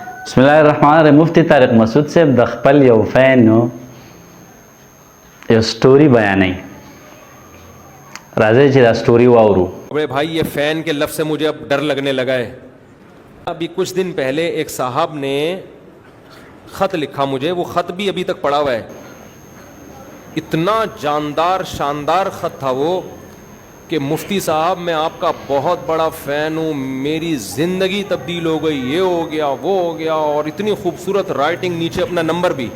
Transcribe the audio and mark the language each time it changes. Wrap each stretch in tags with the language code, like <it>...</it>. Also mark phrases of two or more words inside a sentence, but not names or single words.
<ar>بسم الله الرحمن الرحیم.</ar> <ps>مفتی طارق مسعود صاحب د خپل یو فین یو سٹوری بیانوي. راځي چې دا سٹوری واورو.</ps> <ur>بڑے بھائی یہ فین کے لفظ سے مجھے اب ڈر لگنے لگا ہے. ابھی کچھ دن پہلے ایک صاحب نے خط لکھا مجھے، وہ خط بھی ابھی تک پڑا ہوا ہے. اتنا جاندار شاندار خط تھا وہ کہ مفتی صاحب میں آپ کا بہت بڑا فین ہوں، میری زندگی تبدیل ہو گئی، یہ ہو گیا وہ ہو گیا، اور اتنی خوبصورت رائٹنگ، نیچے اپنا نمبر بھی.</ur>